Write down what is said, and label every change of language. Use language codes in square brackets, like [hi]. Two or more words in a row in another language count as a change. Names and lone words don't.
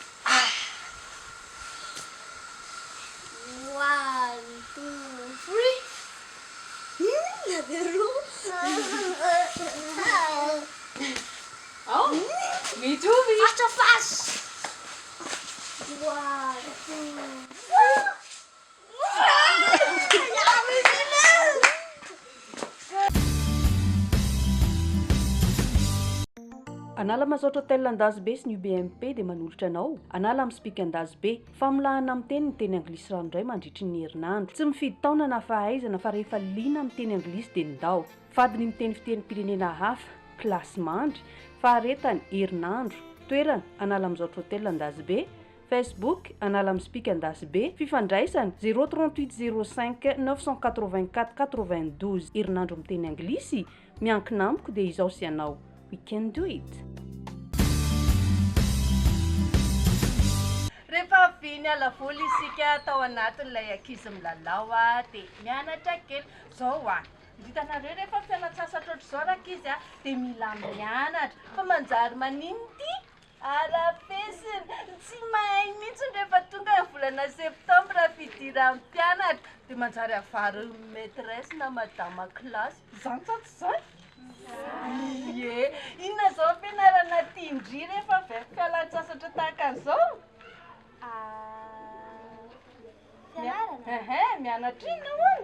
[en] One, two, three. Oh, me too, V. Faster, fast. One, two, three. [mg] Anala mazotra hôtel Andazibe sy ny UBMP dia manolotra anao. Anala amin'ny Tsaiky Andazibe. Familahana amin'ny teny ny teny anglisy ranoray mandritra ny herinandro. Tsy mifidy taona na fahaizana fa rehefa liana amin'ny teny anglisy dia nindao. Fadiny miteny fitenim-pirenena hafa, kilasy mandry, faharetany herinandro. Toerana Anala mazotra hôtel Andazibe. Facebook Anala amin'ny Tsaiky Andazibe. Fifandraisana 038 05 984 92. Herinandro amin'ny teny anglisy. Miankina amiko dia izao sy anao. [en] We can do it. [mg] Rehefa viny alavoly isika tao anatin'ilay ankizy milalao dia mianatra kely zao hitanareo rehefa fialan-tsasatra ohatr'izao ankizy dia mila mianatra fa manjary manino ty arafesiny tsy mahay mihitsy rehefa tonga ny volana septambra fidiran'ny mpianatra dia manjary avary maîtresse na madama kilasy zany tsatsy zany ie inona zao ampianarana tindry rehefa avy fialan-tsasatra tahaka an'izao mianatra ino hono